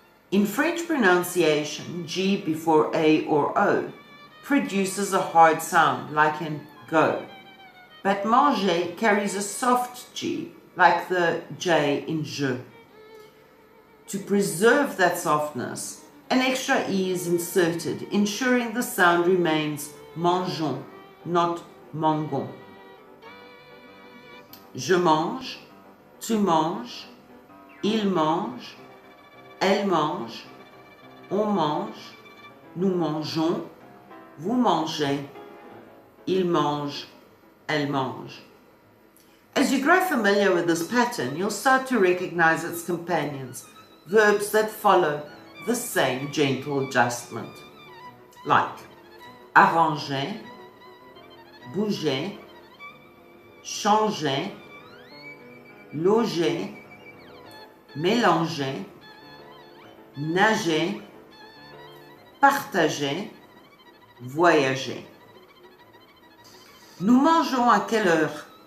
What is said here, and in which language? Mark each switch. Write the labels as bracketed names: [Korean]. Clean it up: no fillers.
[English] In French pronunciation, G before A or O produces a hard sound like in go, but manger carries a soft G like the J in je. To preserve that softness, an extra E is inserted, ensuring the sound remains mangeons, not mangons. [French] Je mange, tu manges, il mange, elle mange, on mange, nous mangeons, vous mangez, il mange, elle mange. [English] As you grow familiar with this pattern, you'll start to recognize its companions, verbs that follow the same gentle adjustment, like arranger, bouger, changer, loger, mélanger, nager, partager, voyager. [French] Nous mangeons à quelle heure?